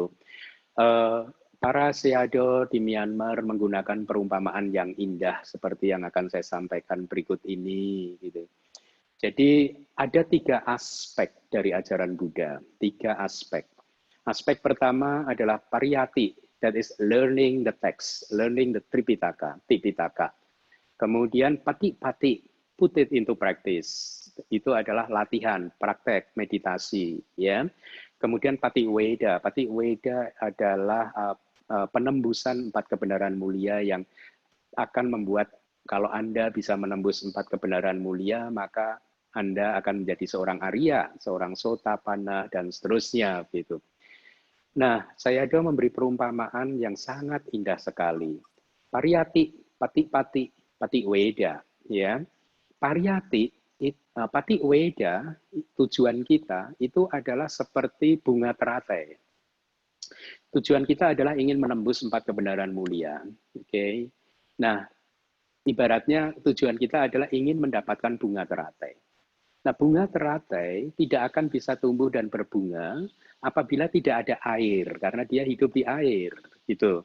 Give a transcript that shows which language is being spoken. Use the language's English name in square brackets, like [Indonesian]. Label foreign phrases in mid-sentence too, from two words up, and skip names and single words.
[Indonesian] Para Sayadaw di Myanmar menggunakan perumpamaan yang indah seperti yang akan saya sampaikan berikut ini, gitu. Jadi ada 3 aspek dari ajaran Buddha, 3 aspek. Aspek pertama adalah pariyati, [English] that is learning the text, learning the Tripitaka, [Indonesian] Tipitaka. Kemudian pati-pati, [English] put it into practice. [Indonesian] Itu adalah latihan, praktek, meditasi, ya. Kemudian pati weda adalah penembusan 4 kebenaran mulia yang akan membuat kalau Anda bisa menembus 4 kebenaran mulia, maka Anda akan menjadi seorang Arya, seorang Sotapanna, dan seterusnya. Gitu. Nah, Sayadaw memberi perumpamaan yang sangat indah sekali. Pariyati, pati-pati, pati weda. Ya. Pariyati, pati weda, tujuan kita itu adalah seperti bunga teratai. Tujuan kita adalah ingin menembus 4 kebenaran mulia. Oke. Nah, ibaratnya tujuan kita adalah ingin mendapatkan bunga teratai. Nah, bunga teratai tidak akan bisa tumbuh dan berbunga apabila tidak ada air, karena dia hidup di air, gitu.